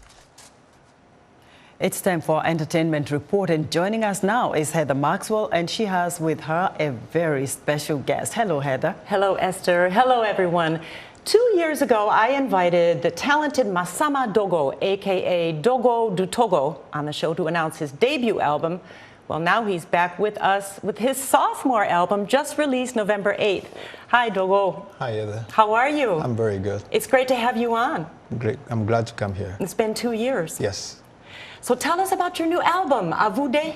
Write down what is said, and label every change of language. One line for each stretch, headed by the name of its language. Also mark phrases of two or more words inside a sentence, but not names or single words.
English: It's time for Entertainment Report, and joining us now is Heather Maxwell, and she has with her a very special guest. Hello, Heather. Hello, Esther. Hello, everyone. 2 years ago, I invited the talented Masama Dogo, a.k.a. Dogo du Togo, on the show to announce his debut album. Well, now he's back with us with his sophomore album, just released November 8th. Hi, Dogo. Hi, Heather. How are you? I'm very good. It's great to have you on. Great. I'm glad to come here. It's been 2 years. Yes. So tell us about your new album, Avude.